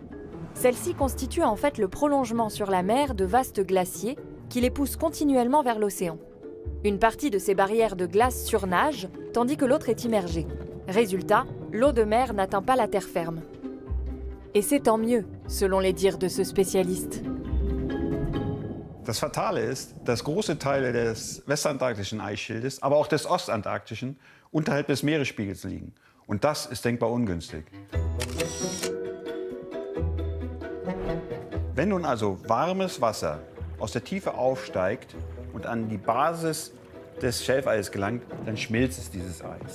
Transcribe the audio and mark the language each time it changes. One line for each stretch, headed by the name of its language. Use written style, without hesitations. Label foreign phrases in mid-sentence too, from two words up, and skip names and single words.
French: Celles-ci constituent en fait le prolongement sur la mer de vastes glaciers qui les poussent continuellement vers l'océan. Une partie de ces barrières de glace surnage, tandis que l'autre est immergée. Résultat, l'eau de mer n'atteint pas la terre ferme. Et c'est tant mieux, selon les dires de ce spécialiste.
German: Das Fatale ist, dass große Teile des westantarktischen Eisschildes, aber auch des ostantarktischen, unterhalb des Meeresspiegels liegen. Und das ist denkbar ungünstig. Wenn nun also warmes Wasser aus der Tiefe aufsteigt und an die Basis des Schelfeises gelangt, dann schmilzt es, dieses Eis.